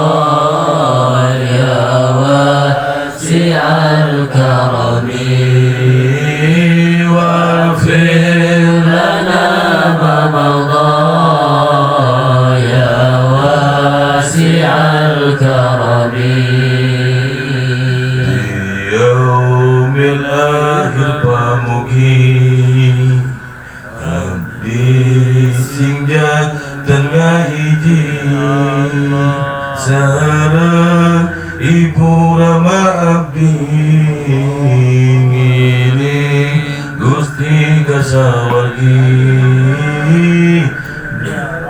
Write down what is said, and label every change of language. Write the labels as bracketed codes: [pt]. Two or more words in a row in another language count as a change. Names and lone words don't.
[ar] يا واسع الكرم واغفر لنا ما مضى يا واسع الكرم يوم الآخر pamugi [su] abdi sing tengah hiji sareng ibu rama abdi ngini Gusti kasawargi